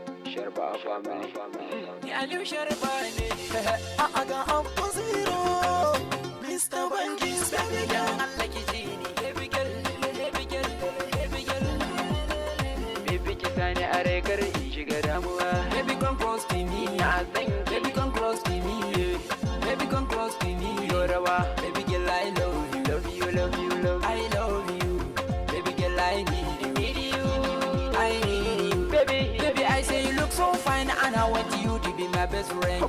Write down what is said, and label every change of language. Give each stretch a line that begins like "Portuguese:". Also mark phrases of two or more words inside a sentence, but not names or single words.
English: Sharba family.
Hausa: Ya Aliyu Sharba ne.
English: I got up for zero. Mr. Bangis, baby girl.
Hausa: Allah ki ji ni.
English: Baby girl, baby girl, baby girl.
Hausa: Baby ki sani a rai kar in shiga damuwa.
English: Baby come close to me.
Hausa: Na san
English: Baby come close to me. Baby come close to me.
Hausa: yo rawa.
English: Baby girl I love you. Love you, love you, love you. I love you. Baby girl I need you. Need you. I need you. Baby I say you look so fine and I want you to be my best friend.